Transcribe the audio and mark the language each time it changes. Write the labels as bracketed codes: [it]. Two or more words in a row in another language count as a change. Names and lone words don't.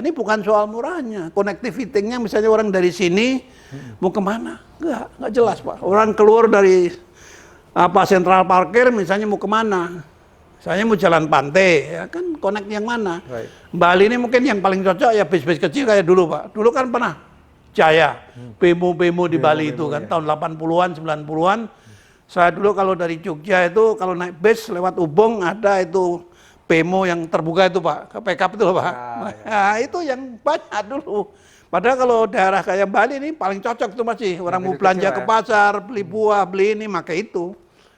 [id] Ini bukan soal murahnya. Connectivity-nya misalnya orang dari sini mau kemana? Enggak jelas Pak. Orang keluar dari sentral parkir misalnya mau kemana? Saya mau jalan pantai, ya kan connect yang mana? Bali ini mungkin yang paling cocok ya bis-bis kecil kayak dulu Pak. Dulu kan pernah Jaya, bemo-bemo di Bali itu kan tahun 80-an, 90-an. Saya dulu kalau dari Jogja itu kalau naik bis lewat Ubung ada itu bemo yang terbuka itu Pak, PKP itu Pak. Nah, itu yang banyak dulu. Padahal kalau daerah kayak Bali ini paling cocok tuh masih orang mau belanja ke pasar, beli buah, beli ini, maka itu.